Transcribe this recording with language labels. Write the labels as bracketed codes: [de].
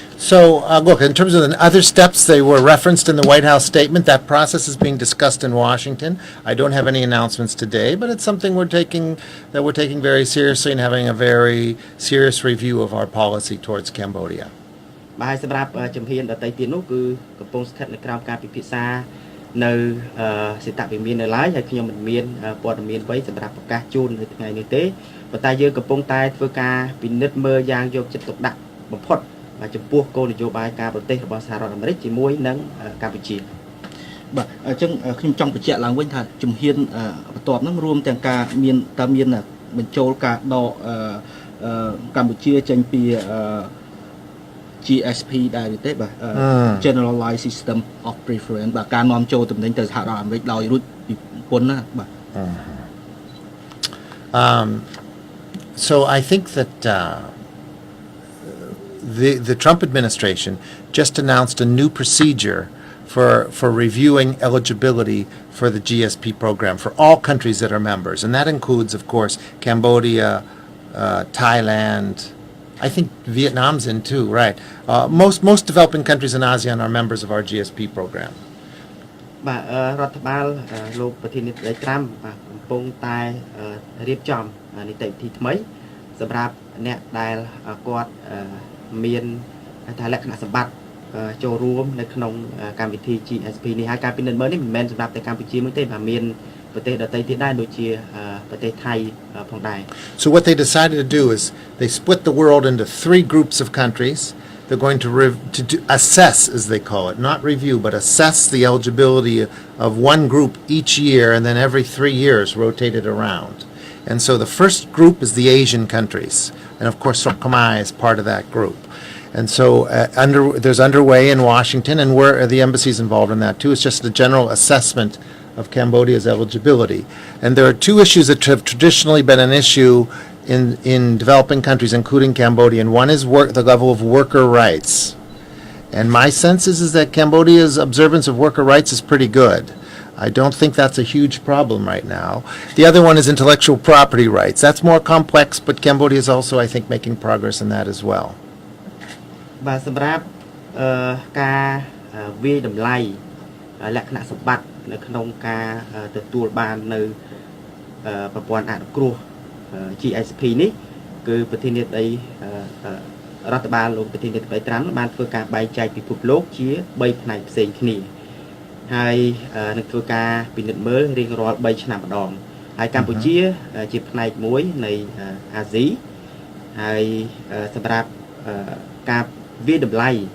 [en] So, look, in terms of the other steps, they were referenced in the White House statement. That process is being discussed in Washington. I don't have any announcements today, but it's something we're taking very seriously and having a very serious review of our policy towards Cambodia. [km] បាទសម្រាប់ជំហានដទៃទៀតនោះគឺកំពុងស្ថិតនៅក្រោមការពិភាក្សានៅសេតវិមាននៅឡើយហើយខ្ញុំមិនមានព័ត៌មានអ្វីសម្រាប់ប្រកាសជូននៅថ្ងៃនេះទេប៉ុន្តែយើងកំពុងតែធ្វើការពិនិត្យមើលយ៉ាងយកចិត្តទុកដាក់បំផុតចំពោះគោលនយោបាយការប្រទេសរបស់សហរដ្ឋអាមេរិកជាមួយនឹងកម្ពុជា បាទអញ្ចឹងខ្ញុំចង់បញ្ជាក់ឡើងវិញថាជំហានបន្ទាប់ហ្នឹងរួមទាំងការមានបញ្ចូលការដកកម្ពុជាចេញពី GSP ដែរទេបាទ Generalized System of Preference បាទការនាំចូលទំនិញទៅសហរដ្ឋអាមេរិកដោយរួចពីពន្ធណាបាទ [en] So I think that the Trump administration just announced a new procedure for reviewing eligibility for the GSP program for all countries that are members, and that includes, of course, Cambodia, Thailand. I think Vietnam's in too, right? Most developing countries in ASEAN are members of our GSP program. [km] បាទរដ្ឋបាលលោកប្រធានាធិបតីត្រាំបាទកំពុងតែរៀបចំនីតិវិធីថ្មីសម្រាប់អ្នកដែលគាត់មានថាលក្ខណៈសម្បត្តិចូលរួមនៅក្នុងកម្មវិធី GSP នេះហើយការពិនិត្យមើលនេះមិនមែនសម្រាប់តែកម្ពុជាមួយទេបាទមានប្រទេសដទៃទៀតដែរដូចជាប្រទេសថៃផងដែរ [en] So what they decided to do is they split the world into 3 groups of countries. They're going to assess, as they call it, not review, but assess the eligibility of one group each year, and then every 3 years rotate it around. And so the first group is the Asian countries, and of course Khmer is part of that group. And so there's underway in Washington, and the embassy is involved in that too. It's just a general assessment of Cambodia's eligibility. And there are 2 issues that have traditionally been an issue in developing countries, including Cambodia. And one is the level of worker rights. And my sense is that Cambodia's observance of worker rights is pretty good. I don't think that's a huge problem right now. The other one is intellectual property rights. That's more complex, but Cambodia is also, I think, making progress in that as well. [km] បាទសម្រាប់ការវាយតម្លៃលក្ខណៈសម្បត្តិនៅក្នុងការទទួលបាននៅប្រព័ន្ធអនុគ្រោះ GSP នេះគឺប្រធានាធិបតី រដ្ឋបាលលោកប្រធានាធិបតីត្រាំបានធ្វើការបែងចែកពិភពលោកជា3ផ្នែកផ្សេងគ្នាហើយនឹងធ្វើការពិនិត្យមើលរៀងរាល់3ឆ្នាំម្ដងហើយកម្ពុជាជាផ្នែកមួយនៃអាស៊ីហើយសម្រាប់ការវាយតម្លៃ